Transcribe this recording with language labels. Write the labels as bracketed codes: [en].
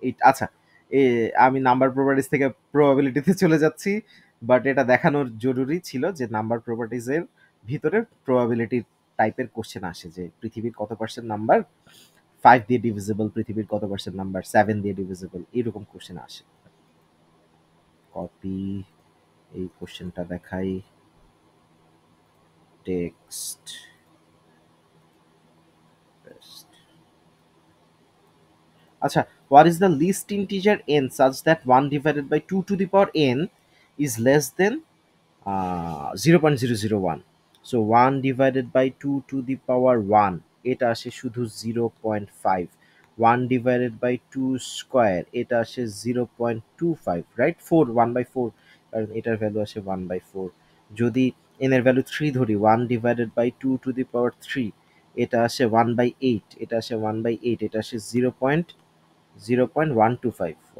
[bn] আচ্ছা, আমি number properties থেকে প্রবাবিলিটিতে চলে যাচ্ছি, বাট এটা দেখানোর জরুরি ছিল যে নাম্বার প্রপার্টিজের ভিতরে প্রবাবিলিটি টাইপের কোশ্চেন আসে যে পৃথিবীর কত পার্সেন্ট নাম্বার 5 দিয়ে ডিভিজিবল, পৃথিবীর কত পার্সেন্ট নাম্বার 7 দিয়ে ডিভিজিবল, এরকম কোশ্চেন আসে। কপি, এই কোশ্চেনটা দেখাই, টেক্সট, আচ্ছা, [en] what is the least integer n such that 1 divided by 2 to the power n is less than 0.001? So 1 divided by 2 to the power 1, [bn] এটা আসে শুধু 0.5। [en] 1 divided by 2 [bn] স্কয়ার, এটা আসে 0.25, রাইট? 4, 1 by 4, কারণ এটার ভ্যালু আসে 1 by 4। যদি n এর ভ্যালু 3 ধরি, [en] 1 divided by 2 to the power 3, [bn] এটা আসে 1 by 8, এটা আসে 1 by 8, এটা আসে 0.125।